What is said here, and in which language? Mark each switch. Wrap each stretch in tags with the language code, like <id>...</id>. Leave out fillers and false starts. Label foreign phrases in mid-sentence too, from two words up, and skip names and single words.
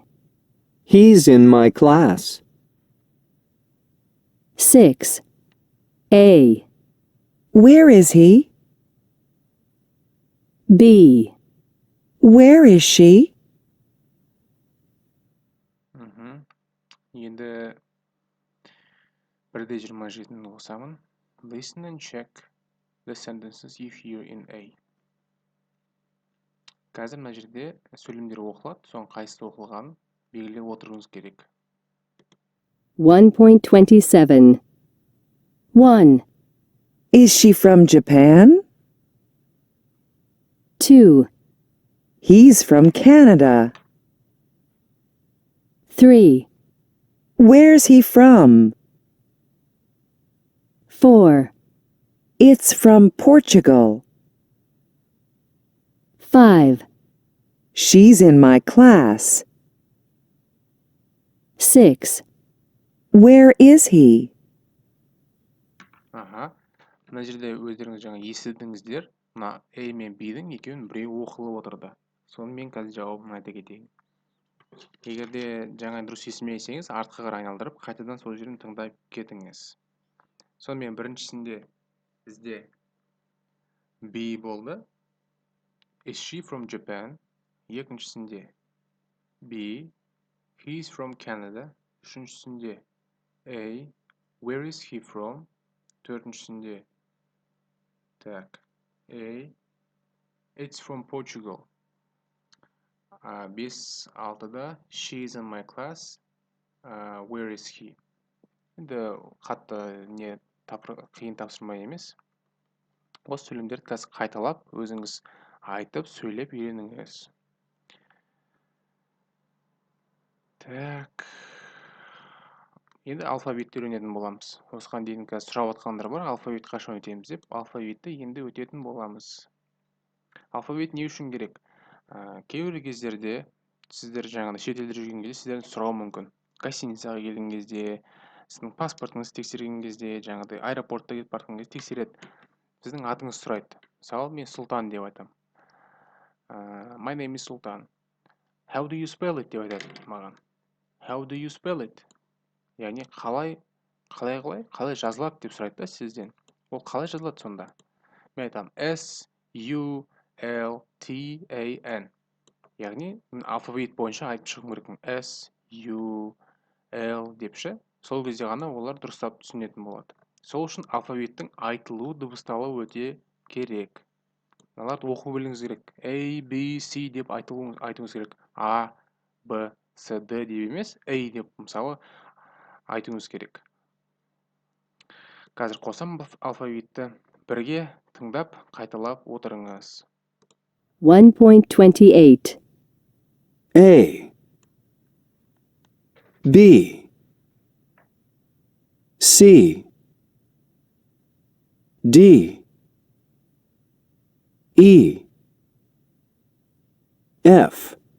<en>He's in my class. 6. A. Where is he? B. Where is she?</en> <kk>Енді 1-27-ні қосамын.</kk> <en>Listen and check the sentences you hear in A.</en> <kk>Қазір мына жерде сөйлемдер оқылады, соның қайсысы оқылғанын белгілеп отыруыңыз керек. 1.27. 1,</kk> <en>Is she from Japan? 2, He's from Canada. 3, Where's he from? 4, It's from Portugal. 5, She's in my class. 6, Where is he?</en> <kk>Аха. Мына жерде өздеріңіз жаңа естідіңіздер. Мына A мен B-дің екеуін біреуі оқылып отырды. Соны мен қазір жауабын айта кетейін. Егер де жаңа дұрыс естімесеңіз, артқа қарай айналдырып, қайтадан сол жерін тыңдап кетіңіз. Сонымен біріншісінде бізде B болды.</kk> <en>Is she from Japan?</en> <kk>Екіншісінде B.</kk> <en>He's from Canada.</en> <kk>Үшіншісінде A.</kk> <en>Where is he from?</en> <kk>Төртіншісінде так. A.</kk> <en>It's from Portugal. 5-6-да She is in my class. Where is he?</en> <kk>Енді қатты қиын тапсырма емес. Осы сөйлемдерді қазір қайталап, өзіңіз айтып, сөйлеп үйреніңіз. Так. Енді алфавитті үйренетін боламыз. Осыған дейін қазір сұрап отқандар бар, алфавит қашан өтеміз деп. Алфавитті енді өтетін боламыз. Алфавит не үшін керек? Кейбір кездерде сіздер жаңағыдай шет елде жүрген кезде сіздерден сұрауы мүмкін. Гостиницаға келген кезде, сіздің паспортыңызды тексерген кезде, жаңағыдай аэропортта кетіп бара кезде тексереді. Сіздің атыңызды сұрайды. Мысалы, мен Сұлтан деп айтамын.</kk> <en>My name is Sultan. How do you spell it</en> <kk>деп айтады маған.</kk> <en>How do you spell it?</en> <kk>Яғни қалай жазылады деп сұрайды да сізден. Ол қалай жазылады сонда? Мен айтамын S-U-L-T-A-N. Яғни алфавит бойынша айтып шығу керекпін. S-U-L депші. Сол кезде ғана олар дұрыстап түсінетін болады. Сол үшін алфавиттің айтылуы, дыбысталуы өте керек. Мыналарды оқу білуіңіз керек. A, B, C деп айтуыңыз керек. A, B, C, D деп емес, A деп мысалы айтуыңыз керек. Қазір қосам алфавитті. Бірге тыңдап, қайталап отырыңыз. 1.28.</kk> <en>A, B, C, D, E, F,</en>